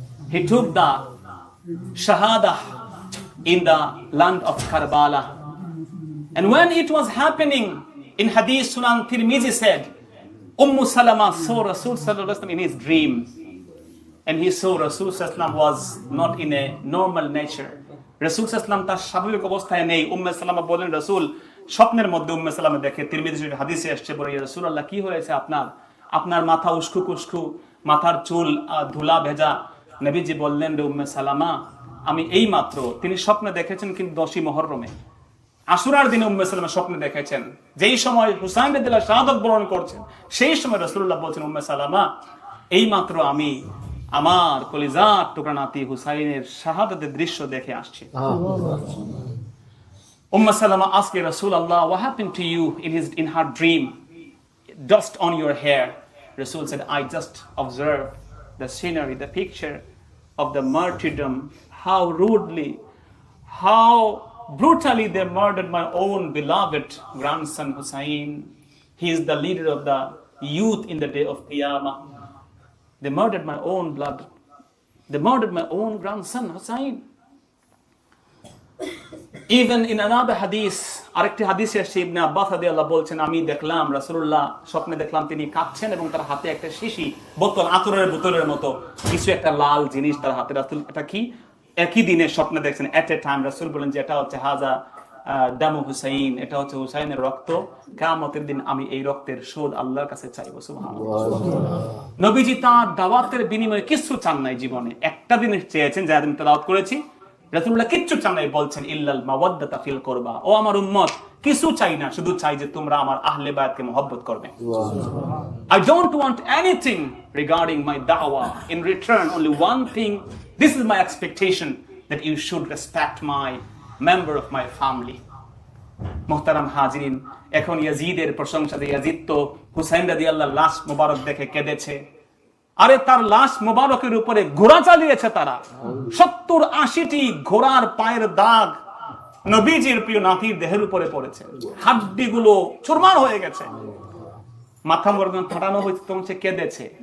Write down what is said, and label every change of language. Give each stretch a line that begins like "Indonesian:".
English: He took the shahada in the land of Karbala. And when it was happening, in Hadith Sunan Tirmizi said, Salama saw Rasul sallallahu alaihi wasallam in his dream, and he saw Rasul sallallahu alaihi wasallam was not in a normal nature.
Bangla: Rasul sallallahu alaihi wasallam তার স্বাভাবিক অবস্থায় নেই। সালামা বলেন, রাসূল স্বপ্নের মধ্যে সালামা দেখে, তিরমিজি শরীফের হাদিসে আসছে, বলে ইয়া রাসূলুল্লাহ, কি হয়েছে আপনার মাথা উস্কু কুস্কু, মাথার চুল ধুলা ভেজা। নবীজি বললেন, রে সালামা, আমি এই মাত্র, তিনি স্বপ্নে দেখেছেন কিন্তু 10ই মুহররমে, আশুরার দিনে সালামা স্বপ্নে দেখেছেন, যেই সময় হুসাইন রাদিয়াল্লাহু শাহাদাত বরণ করছেন, সেই সময় রাসূলুল্লাহ বলছেন, সালামা, এই মাত্র আমি আমার কলিজার টুকরা নাতি হুসাইনের শাহাদাতের দৃশ্য দেখে আসছি।
English: Salama asked Rasulullah, what happened to you in her dream? Dust on your hair. Rasul said, I just observed the scenery, the picture of the martyrdom, how rudely, how brutally they murdered my own beloved grandson Hussein. He is the leader of the youth in the day of Qiyamah. They murdered my own blood. They murdered my own grandson Hussein. Even in another hadith,
Bangla: আরেকটি হাদিসে আসছে, ইবনে আব্বাস রাদিয়াল্লাহু বলছেন, আমি দেখলাম রাসূলুল্লাহ স্বপ্নে দেখলাম তিনি কাঁদছেন এবং তার হাতে একটা শিশি বোতল, আতরের বোতলের মতো কিছু একটা লাল জিনিস তার হাতে। রাসূল এটা কি? একই দিনে স্বপ্নে দেখছেন,
English: At a time.
Bangla: রাসূল বলেন যে এটা হচ্ছে
Arabic: হাজা দামু হুসাইন,
Bangla: এটা হচ্ছে হুসাইনের রক্ত। কিয়ামতের দিন আমি এই রক্তের শোধ আল্লাহর কাছে চাইবো। সুবহানাল্লাহ। নবীজি তার দাওয়াতের বিনিময়ে কিছু চান নাই জীবনে, একটা দিন চেয়েছেন, যা আমি তেলাওয়াত করেছি। রাসূলুল্লাহ কিচ্ছু চান নাই, বলছেন
Arabic: ইল্লাল মাওয়াদ্দাতা ফিল কুরবা,
Bangla: ও আমার উম্মত, কিছু চাই না, শুধু চাই যে তোমরা আমার আহলে বায়াতকে মহব্বত করবে।
English: I don't want anything regarding my da'wah. In return, only one thing, this is my expectation, that you should respect my member of my family.
Bangla: মুহতারাম হাজিরিন, এখন ইয়াজিদের প্রশংসা, ইয়াজিদ তো হুসাইন রাদিয়াল্লাহর লাশ মোবারক দেখে কেঁদেছে। আরে তার লাশ মোবারকের উপরে ঘোড়া চালিয়েছে তারা, 70-80টি ঘোড়ার পায়ের দাগ নবীজির প্রিয় নাতির দেহের উপরে পড়েছে, হাড্ডিগুলো চুরমার হয়ে গেছে, মাথা মোড়ানো ফাটানো হয়েছে, তখন সে কেঁদেছে।